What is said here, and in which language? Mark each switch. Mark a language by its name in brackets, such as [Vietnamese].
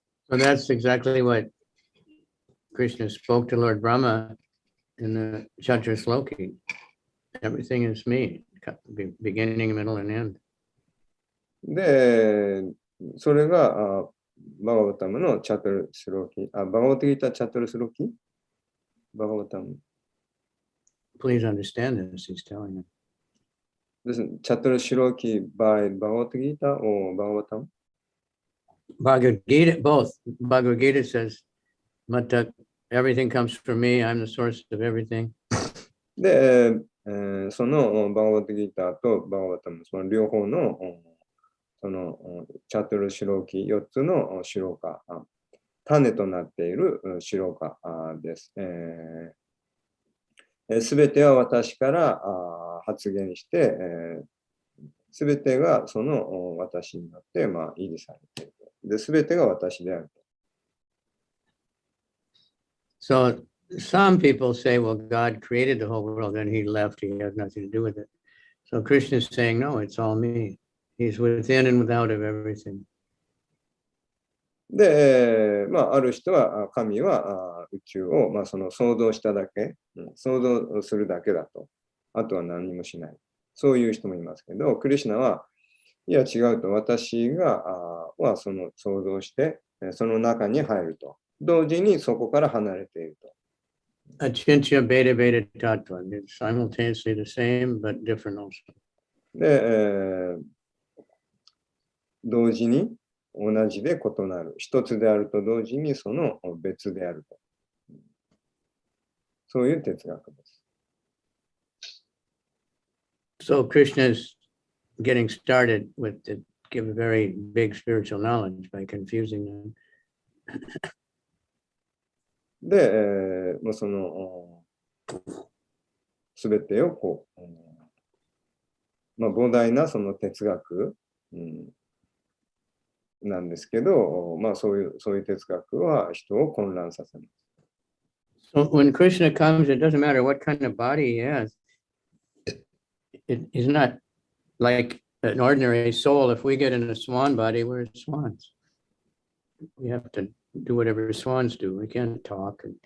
[English] So that's exactly what Krishna spoke to Lord Brahma in the Chaturasloki. Everything is me, beginning, middle, and end. [Japanese] で、それがバガバタムのチャトルスローキ、バガバタギータチャトルスローキ、バガバタム。 [English] Please understand this, he's telling him. Listen, Chatur Shiroki by Bhagavad Gita or Bhagavatam? Bhagavad Gita, both. Bhagavad Gita says, Mata, everything comes from me, I'm the source of everything. [Japanese] で、そのバガバタギータとバガバタム、その両方のそのチャトルシローキ4つのシロカ、種となっているシロカです。すべては私から発言して、すべてがその私によって、まあ、維持されている。で、すべてが私である。 [English] So some people say, well, God created the whole world, then he left, he has nothing to do with it. So Krishna is saying, no, it's all me. He's within and without of everything. [Japanese] で、まあ、ある人は神は宇宙を、まあ、その創造しただけ、創造するだけだと。あとは何もしない。そういう人もいますけど、クリシュナは、いや違うと、私はその創造して、その中に入ると。同時にそこから離れていると。 [Sanskrit] Achintya Beta Beta Tattva. [English] It's simultaneously the same, but different also. [Japanese] で、同時に同じで異なる。一つであると同時にその別であると。そういう哲学です。 [English] So Krishna is getting started with to give a very big spiritual knowledge by confusing them. [Japanese] で、もうそのすべてをこう、まあ、膨大なその哲学、なんですけど、まあそういう哲学は人を混乱させます。 [English] So when Krishna comes, it doesn't matter what kind of body he has. He's not like an ordinary soul. If we get in a swan body, we're swans. We have to do whatever swans do. We can't talk.